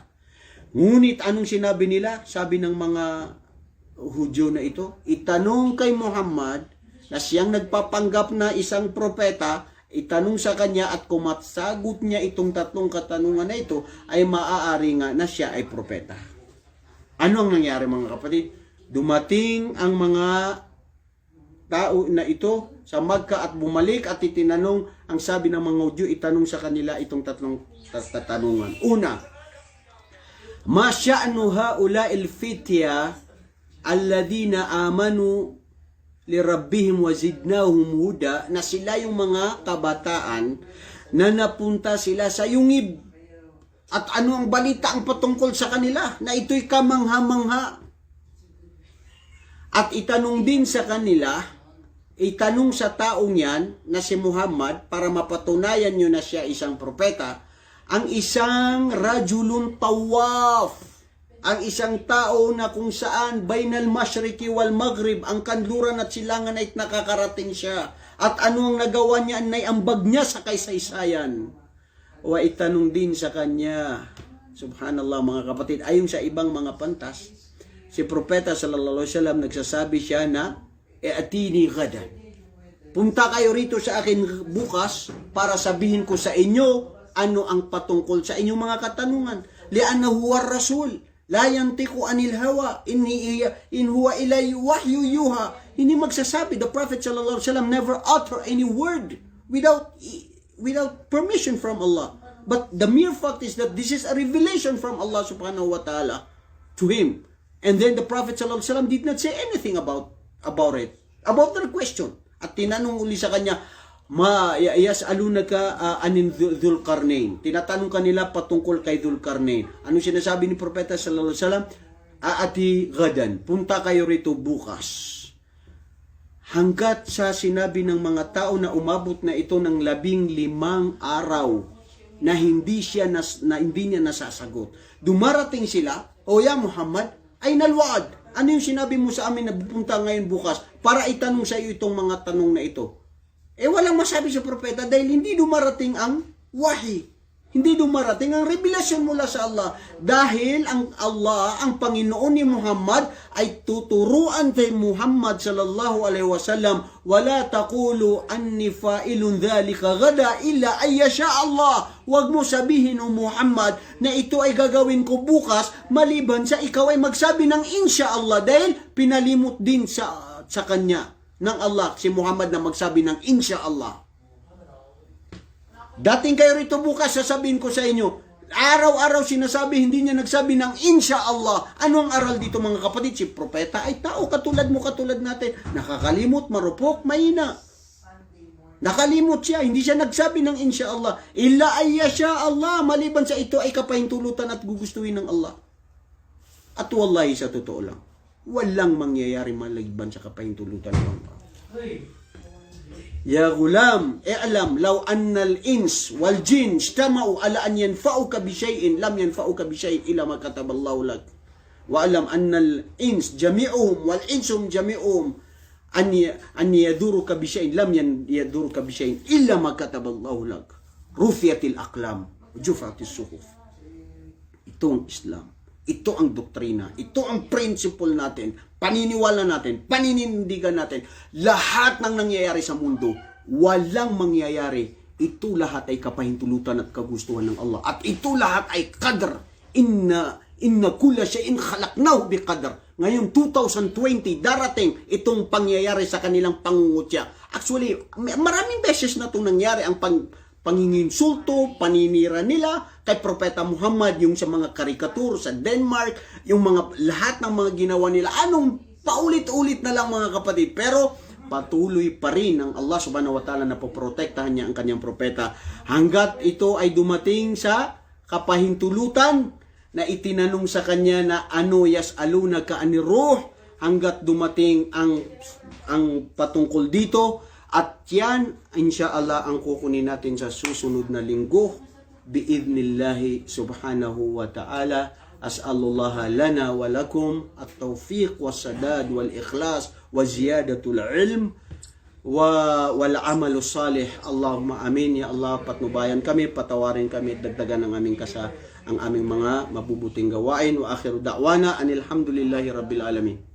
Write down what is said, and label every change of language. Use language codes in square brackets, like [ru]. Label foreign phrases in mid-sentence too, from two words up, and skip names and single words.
[tl] Ngunit anong sinabi nila? Sabi ng mga Hudyo na ito, itanong kay Muhammad na siyang nagpapanggap na isang propeta, itanong sa kanya at kung masagot niya itong tatlong katanungan na ito, ay maaari nga na siya ay propeta. Ano ang nangyari mga kapatid? Dumating ang mga tao na ito sa Makkah at bumalik at itinanong, ang sabi ng mga Hudyo, itanong sa kanila itong tatlong tatanungan. Una, [ar] ما شأن هؤلاء الفتية الذين آمنوا لربهم وزدناهم هدى, [tl] na sila yung mga kabataan na napunta sila sa yungib. At ano ang balita ang patungkol sa kanila? Na ito'y kamangha-mangha. At itanong din sa kanila, itanong sa taong yan na si Muhammad para mapatunayan nyo na siya isang propeta, ang isang [ar] رجل طواف, [tl] ang isang tao na kung saan [ar] بين المشرق والمغرب, [tl] ang kanluran at silangan ay nakakarating siya. At ano ang nagawa niya, ay ambag niya sa kaysaysayan. O itanong din sa kanya, subhanallah mga kapatid, ayon sa ibang mga pantas, si Propeta [ar] صلى الله عليه وسلم [tl] nagsasabi siya na [ar] ائتوني غدا. [tl] Punta kayo rito sa akin bukas para sabihin ko sa inyo ano ang patungkol sa inyong mga katanungan. [ar] لأنه هو رسول، لا ينطق عن الهوى، إن هو إلا وحي يوحى. [tl] Hindi magsasabi, [en] the Prophet [ar] صلى الله عليه وسلم [en] never utter any word without permission from Allah. But the mere fact is that this is a revelation from Allah [ar] سبحانه وتعالى [en] to him. And then the Prophet [ar] صلى الله عليه وسلم [en] did not say anything about it, about their question. [tl] At tinanong uli sa kanya, [ar] يسألونك عن ذي القرنين. [tl] Tinatanong kanila patungkol kay Dhul-Qarnain. Anong sinasabi ni Propeta [ar] صلى الله عليه وسلم? آتي غدا, [tl] punta kayo rito bukas. Hanggat sa sinabi ng mga tao na umabot na ito ng 15 araw na hindi niya nasasagot. Dumarating sila, o ya Muhammad, [ar] أين الوعد. [tl] Ano yung sinabi mo sa amin na pupunta ngayon bukas para itanong sa iyo itong mga tanong na ito? Walang masabi sa propeta dahil hindi dumarating ang wahi. Hindi dumarating ang revelasyon mula sa Allah. Dahil ang Allah, ang Panginoon ni Muhammad, ay tuturuan kay Muhammad [ar] صلى الله عليه وسلم ولا تقولن إني فاعل ذلك غدا إلا أن يشاء الله. [tl] Huwag mo sabihin o Muhammad na ito ay gagawin ko bukas maliban sa ikaw ay magsabi ng [ar] إن شاء الله, [tl] dahil pinalimot din sa kanya ng Allah si Muhammad na magsabi ng [ar] إن شاء الله. [tl] Dating kayo rito bukas, sasabihin ko sa inyo, araw-araw sinasabi, hindi niya nagsabi ng [ar] إن شاء الله. [tl] Ano ang aral dito mga kapatid? Si propeta ay tao katulad mo, katulad natin. Nakakalimot, marupok, mahina. Nakalimot siya, hindi siya nagsabi ng [ar] إن شاء الله. إلا أن يشاء الله, [tl] maliban sa ito ay kapahintulutan at gugustuhin ng Allah. At wallahi sa totoo lang, walang mangyayari maliban sa kapahintulutan ng Allah. [ar] يا غلام، اعلم لو أن الإنس والجن اجتمعوا على أن ينفعوك بشيء لم ينفعوك بشيء إلا ما كتبه الله لك. واعلم أن الإنس جميعهم والإنس جميعهم أن يضروك بشيء لم يضروك بشيء إلا ما كتبه الله لك. رفعت الأقلام، جفت الصحف. [tl] Ito ang Islam. Ito ang doktrina. Ito ang principle natin. Paniniwala natin. Paninindigan natin. Lahat ng nangyayari sa mundo, walang mangyayari. Ito lahat ay kapahintulutan at kagustuhan ng Allah. At ito lahat ay qadr. [ar] إن كل شيء خلقناه بقدر. [tl] Ngayong 2020, darating itong pangyayari sa kanilang pangungutya. Actually, maraming beses na itong nangyari ang panginginsulto, paninira nila kay Propeta Muhammad, yung sa mga karikatur sa Denmark, yung mga lahat ng mga ginawa nila. Anong paulit-ulit na lang mga kapatid. Pero patuloy pa rin ang Allah [ar] سبحانه وتعالى [tl] na poprotektahan niya ang kanyang propeta hanggat ito ay dumating sa kapahintulutan na itinanong sa kanya na ano [ar] يسألونك عن الروح, [tl] hanggat dumating ang patungkol dito. At yan, insyaallah, ang kukunin natin sa susunod na linggo [ar] بإذن الله سبحانه وتعالى. أسأل الله لنا ولكم التوفيق والسداد والإخلاص وزيادة العلم والعمل الصالح. اللهم آمين. يا الله, [tl] patnubayan kami, patawarin kami, dagdagan ang aming mga mabubuting gawain. [ar] وآخر دعوانا أن الحمد لله رب العالمين.